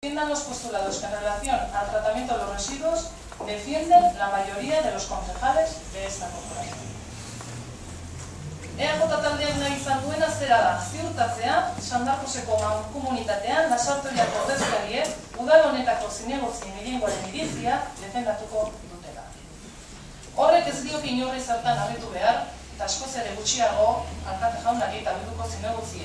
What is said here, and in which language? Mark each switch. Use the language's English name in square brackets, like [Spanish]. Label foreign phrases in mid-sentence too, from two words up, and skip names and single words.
[Spanish] Defiendan los postulados que en relación al tratamiento de los residuos defienden la mayoría de los concejales de esta corporación. [Basque] EAJ taldeak nahi izan duena zera da, ziurtatzea, San Marcoseko mankomunitatean Lasartoriako ordezkariek udal honetako zinegotzien gehiengoaren iritzia defendatuko dutela. Horrek ez dioke inorri zertan harritu behar, eta askoz ere gutxiago alkate jaunari eta bilduko zinegotziei.